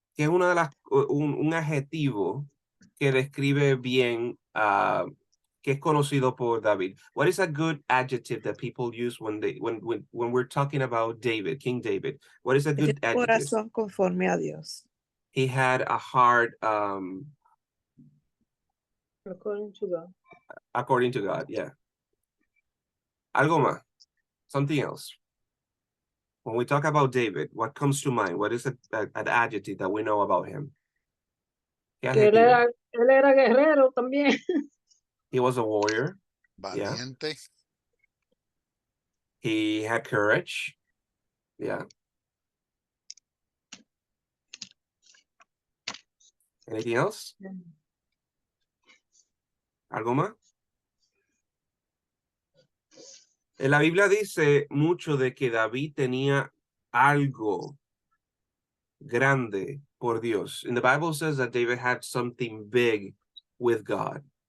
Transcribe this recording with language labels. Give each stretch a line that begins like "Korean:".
Spanish: Que es una de las un adjetivo que describe bien que es conocido por David.
English: What is a good adjective that people use when we're talking about David, King David? What is a good adjective?
Spanish: Corazón conforme a Dios.
English: He had a heart According to God. According to God, yeah.
Spanish: Algo más.
English: Something else. When we talk about David, what comes to mind? What is an adjective that we know about him?
Spanish: Que él era guerrero también.
English: He was a warrior.
Spanish: Valiente.
English: Yeah. He had courage. Yeah. Anything else?
Spanish: ¿Algo más? En la Biblia dice mucho de que David tenía algo grande por Dios.
English: And the Bible says that David had something big with God.